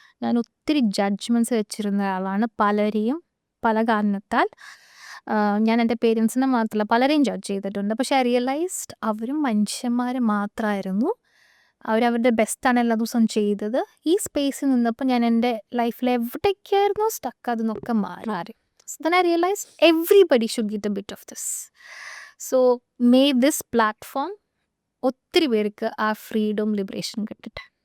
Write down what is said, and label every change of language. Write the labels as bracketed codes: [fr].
[ml] ഞാൻ ഒത്തിരി ജഡ്ജ്മെൻറ്റ്സ് വെച്ചിരുന്ന ഒരാളാണ്. പലരെയും പല കാരണത്താൽ ഞാൻ എൻ്റെ പേരൻസിനെ മാത്രമല്ല പലരെയും ജഡ്ജ് ചെയ്തിട്ടുണ്ട്. പക്ഷെ [en] I realised [ml] അവരും മനുഷ്യന്മാർ മാത്രമായിരുന്നു. അവരവരുടെ ബെസ്റ്റാണ് എല്ലാ ദിവസവും ചെയ്തത്. ഈ സ്പേസിൽ നിന്നപ്പോൾ ഞാൻ എൻ്റെ ലൈഫിൽ എവിടേക്കായിരുന്നു സ്റ്റക്ക് അതെന്നൊക്കെ മാറി. [en] So then I realized everybody should get a bit of this. So may this platform [ml] ഒത്തിരി പേർക്ക് ആ ഫ്രീഡം ലിബറേഷൻ കിട്ടട്ടെ.